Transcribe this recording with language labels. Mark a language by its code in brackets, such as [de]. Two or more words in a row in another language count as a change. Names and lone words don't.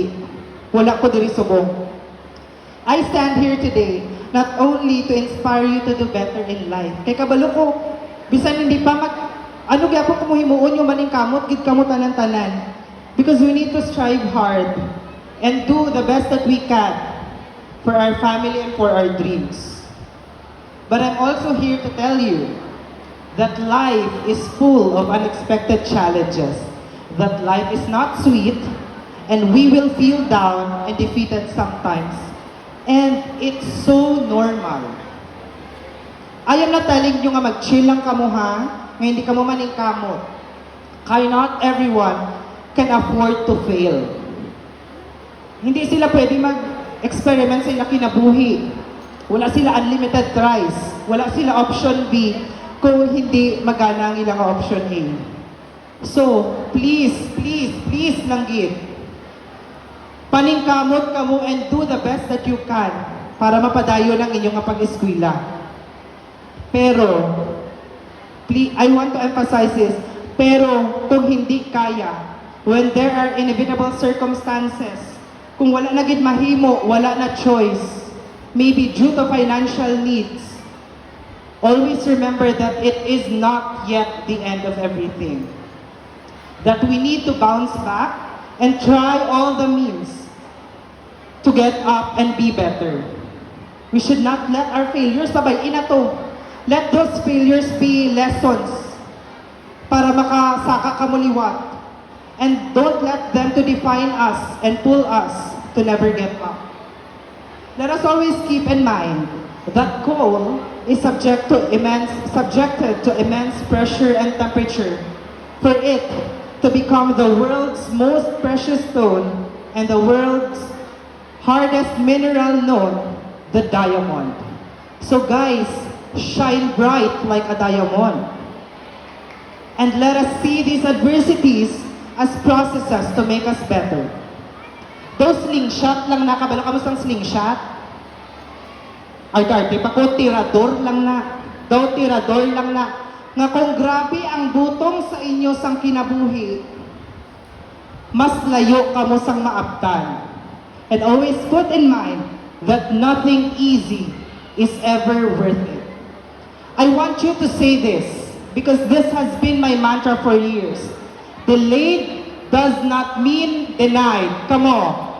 [hil] Wala ko diri subong. [en] I stand here today not only to inspire you to do better in life. [hil] Kay kabalo ko, bisan hindi pa ano gyapon ko mohimuon yung maning kamot, gid kamot tanan-tanan. [en] Because we need to strive hard and do the best that we can for our family and for our dreams. But I'm also here to tell you that life is full of unexpected challenges, that life is not sweet, and we will feel down and defeated sometimes. And it's so normal. I am not telling you [hil] nga mag-chill lang kamo ha, nga hindi kamo maning kamot. [en] Kaya not everyone can afford to fail. [hil] Hindi sila pwede mag-experiment sa ilang kinabuhi. Wala sila unlimited tries. Wala sila option B kung hindi magana ang ilang option A. [en] So, please, please, please [hil] lang gid. Paningkamot ka mo [en] and do the best that you can [hil] para mapadayo ng inyong pag-eskwela. Pero, [en] please, I want to emphasize this, [hil] pero kung hindi kaya, [en] when there are inevitable circumstances, [hil] kung wala na gid mahimo, wala na [en] choice, maybe due to financial needs, always remember that it is not yet the end of everything. That we need to bounce back, and try all the means to get up and be better. We should not let our failures, [hil] sabay ina to. [en] Let those failures be lessons [hil] para makasaka kamuliwat. [en] And don't let them to define us and pull us to never get up. Let us always keep in mind that coal is subjected to immense pressure and temperature for it to become the world's most precious stone and the world's hardest mineral known, the diamond. So guys, shine bright like a diamond. And let us see these adversities as processes to make us better. [hil] Those slingshot lang na, kabalo ka mo sang slingshot? Ay, Darty, pako tirador lang na. Daw tirador lang na. Nga kung grabe ang butong sa inyo sang kinabuhi, mas layo ka mo sang maabtan. [en] And always put in mind that nothing easy is ever worth it. I want you to say this because this has been my mantra for years. Delayed does not mean denied. Come on.